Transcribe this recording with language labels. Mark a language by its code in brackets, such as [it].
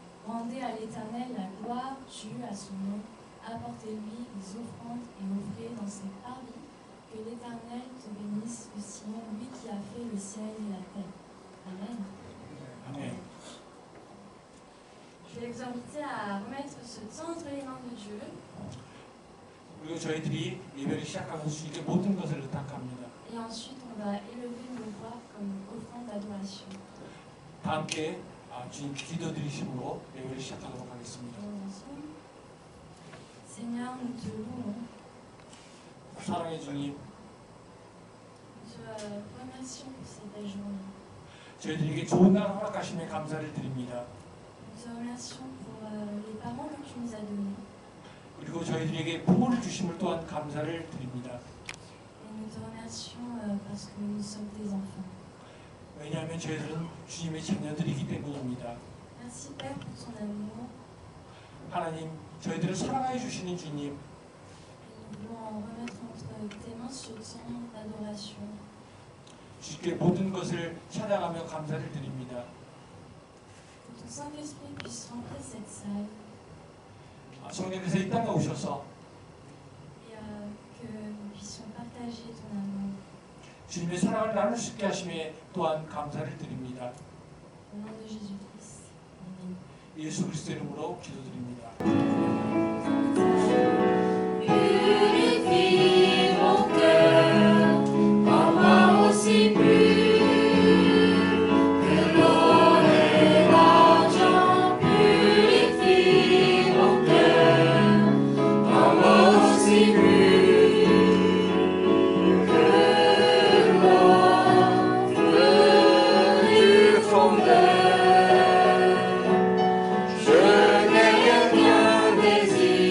[fr] Rendez à l'Éternel la gloire due à son nom. Apportez-lui des offrandes et offrez dans ses parvis. Que l'Éternel te bénisse de Sion, lui qui a fait le ciel et la terre. Amen. [ko] 아멘. [fr] Je vais l'exhorter à remettre ce temps entre les mains de Dieu. [ko] 그리고 저희들이 예배를 시작하면서 주님께 모든 것을 의탁합니다. [fr] Et ensuite, on va élever nos voix comme offrande d'adoration. [ko] 다 함께 주님께 기도드리심으로 예배를 시작하도록 하겠습니다. [fr] Ensemble. Seigneur, nous te louons. [ko] 사랑의 주님, [fr] Nous te remercions pour cette belle journée. [ko] 저희들에게 좋은 날 허락하심에 감사를 드립니다. [fr] Nous te remercions pour les parents que tu nous as donnés. [ko] 그리고 저희들에게 부모를 주심을 또한 감사를 드립니다. [fr] Et nous te remercions parce que nous sommes tes enfants. [ko] 왜냐하면 저희들은 주님의 자녀들이기 때문입니다. [fr] Merci Père pour ton amour. [ko] 하나님, 저희들을 사랑해 주시는 주님, [fr] Et nous voulons remettre entre tes mains ce temps d'adoration. [ko] 주님께 모든 것을 찬양하며 감사를 드립니다. [fr] Que ton Saint-Esprit puisse remplir cette salle. [ko] 성령께서 이 땅에 오셔서 [fr] Et que nous puissions partager ton amour. [ko] 주님의 사랑을 나눌 수 있게 하심에 또한 감사를 드립니다. [fr] Au nom de Jésus-Christ. Amen. [ko] 예수 그리스도 이름으로 기도드립니다. [fr] Purifie mon cœur, rends-moi aussi pur que l'or et l'argent. Purifie mon cœur, rends-moi aussi pur que l'or, feu du fondeur. Je n'ai rien désiré.